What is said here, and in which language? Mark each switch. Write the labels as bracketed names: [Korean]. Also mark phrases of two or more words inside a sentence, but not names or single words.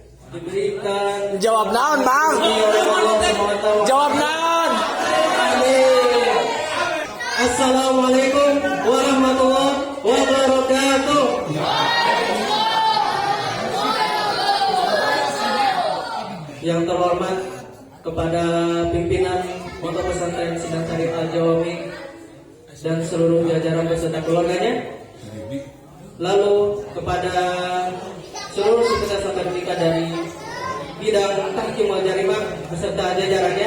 [Indonesian] diberikan. [Sundanese] Jawab naon, Bang? Jawab naon? [Arabic] السلام عليكم ورحمة الله وبركاته. [Indonesian] Yang terhormat kepada pimpinan Pondok Pesantren Sinansari Al-Jawami dan seluruh jajaran beserta keluarganya. Lalu kepada seluruh sivitas akademika dari bidang [Arabic] تحكيم والجريمة [Indonesian] beserta jajarannya.